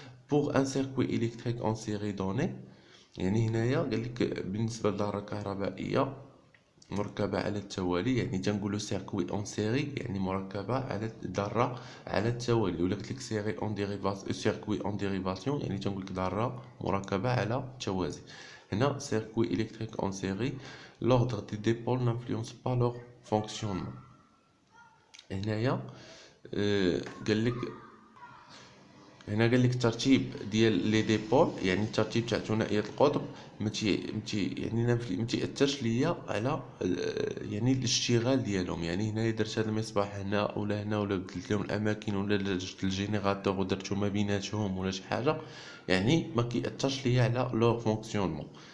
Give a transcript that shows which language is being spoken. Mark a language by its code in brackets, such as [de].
[fr] بوغ ان سيركوي الكتريك اون سيري دوني، [ar] يعني هنايا قالك بالنسبه للدارة كهربائيه مركبه على التوالي، يعني تنقولوا سيركوي اون سيري يعني مركبه على ذره على التوالي، ولا قلت لك سيري اون ديريفاسيون سيركوي اون ديريفاسيون يعني تنقول لك ذره مركبه على التوازي. [fr] هنا سيركوي الكتريك اون سيري l'ordre des dépôles n'influence pas leur fonctionnement. [ar] هنايا قال لك هنا قال لك الترتيب ديال لي ديبول، يعني الترتيب تاع ثنائيات القطب يعني ما تاثرش ليا على يعني الاشتغال ديالهم. يعني هنا درت هذا المصباح هنا ولا هنا، ولا بدلت لهم الاماكن، ولا درت الجينيراتور ودرتو ما بيناتهم ولا شي حاجه، يعني ما كيأثرش ليا على [fr] لور فونكسيونمون.